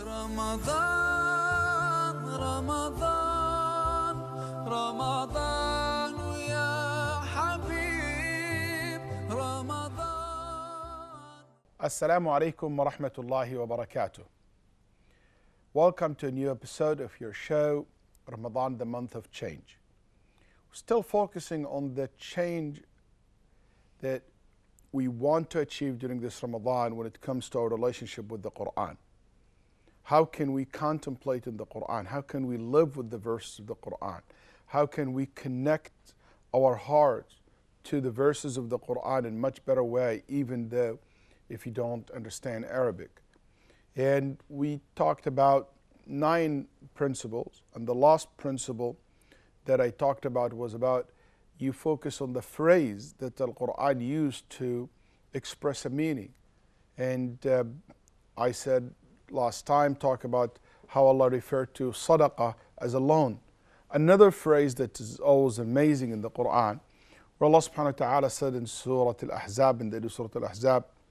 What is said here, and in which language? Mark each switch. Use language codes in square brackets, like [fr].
[ar] رمضان رمضان رمضان يا حبيب رمضان. Assalamu alaikum wa rahmatullahi wa barakatuh. [en] Welcome to a new episode of your show, Ramadan, the month of change. We're still focusing on the change that we want to achieve during this Ramadan when it comes to our relationship with the Quran. How can we contemplate in the Quran? How can we live with the verses of the Quran? How can we connect our hearts to the verses of the Quran in a much better way, even though if you don't understand Arabic? And we talked about 9 principles, and the last principle that I talked about was about you focus on the phrase that the Quran used to express a meaning. And I said last time, talk about how Allah referred to sadaqah as a loan. Another phrase that is always amazing in the Quran, where Allah subhanahu wa ta'ala said in Surah Al-Ahzab, in the Surah Al-Ahzab,